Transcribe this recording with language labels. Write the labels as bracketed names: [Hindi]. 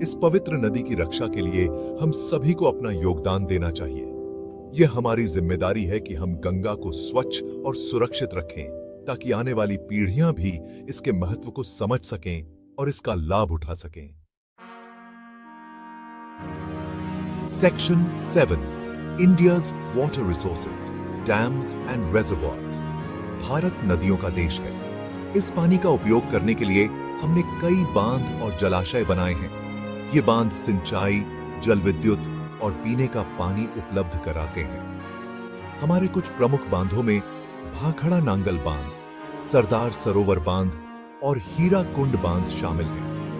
[Hindi] इस पवित्र नदी की रक्षा के लिए हम सभी को अपना योगदान देना चाहिए। यह हमारी जिम्मेदारी है कि हम गंगा को स्वच्छ और सुरक्षित रखें, ताकि आने वाली पीढ़ियां भी इसके महत्व को समझ सकें और इसका लाभ उठा सकें। [English] Section 7, India's water resources, dams and reservoirs. [Hindi] Bharat नदियों का देश है। इस पानी का उपयोग करने के लिए हमने कई बांध और जलाशय बनाए हैं। ये बांध सिंचाई, जल विद्युत और पीने का पानी उपलब्ध कराते हैं। हमारे कुछ प्रमुख बांधों में भाखड़ा नांगल बांध, सरदार सरोवर बांध और हीरा कुंड बांध शामिल हैं।